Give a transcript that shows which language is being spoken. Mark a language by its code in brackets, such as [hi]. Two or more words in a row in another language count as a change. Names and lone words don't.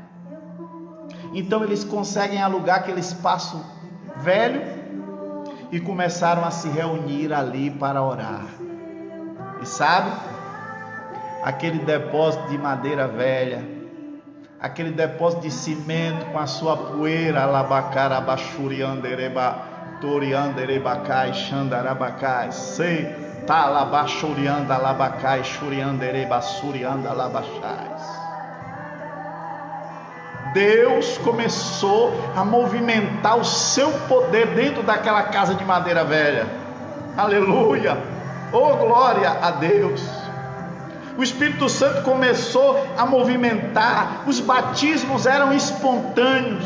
[pt] Então eles conseguem alugar aquele espaço velho e começaram a se reunir ali para orar. E sabe, aquele depósito de madeira velha, aquele depósito de cimento com a sua poeira, alabacara, abaxuriandereba, torianderebacai, xandarabacai, sei, talabachurianda, alabacai, xuriandereba, surianda, alabachais. Deus começou a movimentar o seu poder dentro daquela casa de madeira velha. Aleluia! Oh, glória a Deus! O Espírito Santo começou a movimentar, os batismos eram espontâneos.